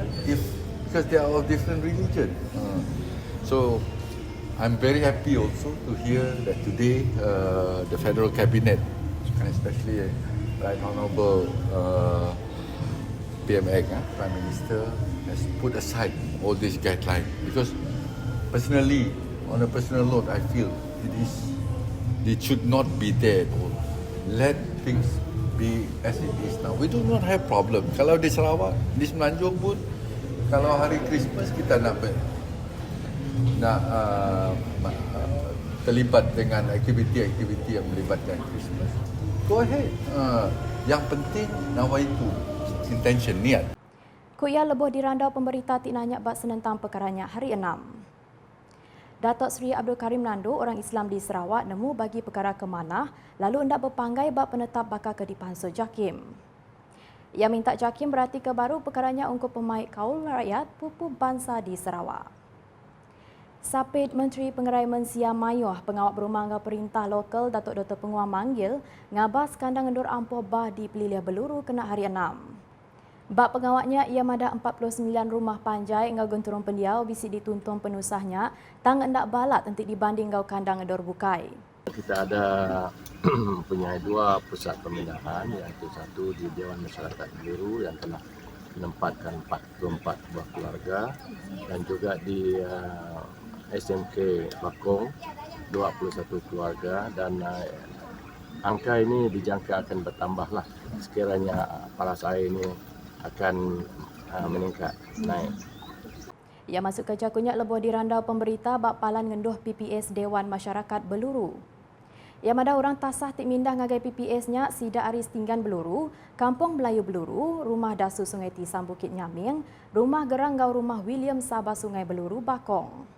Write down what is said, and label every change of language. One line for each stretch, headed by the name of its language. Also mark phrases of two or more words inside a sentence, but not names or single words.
English: Because they are of different religion. So I'm very happy also to hear that today the Federal Cabinet, and especially Right Honourable PMX, Prime Minister, has put aside all these guidelines because personally, on a personal note, I feel it should not be there at all. Let things be as it is now. We do not have problem.
Malay: Kalau di Sarawak, di Semenanjung pun, kalau hari Christmas kita nak terlibat dengan aktiviti-aktiviti yang melibatkan Christmas,
English: go ahead.
Malay: Yang penting nawaitu, intention, niat.
Iban: Kuya lebuh dirandau pemberita ti nanyak bak senentang perkaranya hari 6. Datuk Seri Abdul Karim Nandu, orang Islam di Sarawak, nemu bagi perkara kemanah lalu hendak berpanggai bak penetap bakal ke Dipansu JAKIM. Ia minta JAKIM berarti ke baru perkaranya untuk pemaik kaul rakyat pupu bangsa di Sarawak. Sapit Menteri Pengerai Mensia Mayuh, pengawal berumah dengan perintah lokal Datuk Dr. Penguang Manggil, ngabas kandang endur ampoh bah di Peliliah Beluru kena hari 6. Bak pengawaknya, ia madah 49 rumah panjai ngau genturung pendiau bisi dituntun penusahnya, tang endak balat nanti dibanding ngau kandang endur Bukai.
Malay: Kita ada punya dua pusat pemindahan, iaitu satu di Dewan Masyarakat Beluru yang telah menempatkan 44 buah keluarga dan juga di SMK Bakong 21 keluarga dan angka ini dijangka akan bertambahlah sekiranya paras air ini akan meningkat naik.
Iban: Ia masuk ke jakunya lebuh dirandau pemberita bak palan ngenduh PPS Dewan Masyarakat Beluru. Ia madah orang tasah tik mindah ngagai PPS-nya Sida Aris Tinggan Beluru, Kampung Melayu Beluru, Rumah Dasu Sungai Tisam Bukit Nyaming, Rumah Gerang Gau Rumah William Sabah Sungai Beluru Bakong.